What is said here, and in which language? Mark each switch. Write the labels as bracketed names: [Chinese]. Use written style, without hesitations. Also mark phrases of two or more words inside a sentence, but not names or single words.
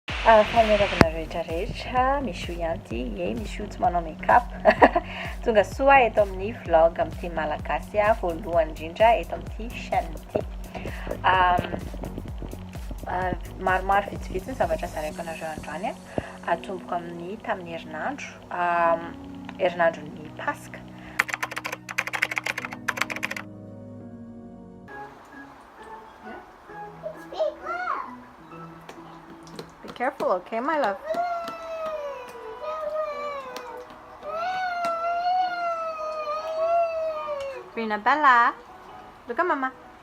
[Malagasy] Fahamelavana rehetrarehetra Michou ianty e Michou tsy manao make-up tonga soa eto amin'ny vlog amin'ity malagasy voalohany indrindra eto amin'ity chaîne ity maromaro vitsivitsy ny zavatra zareko anareo androany atomboka amin'ny tamin'ny herinandron'ny Paska. [English] Careful, okay, my love. Rina Bella, look at Mama.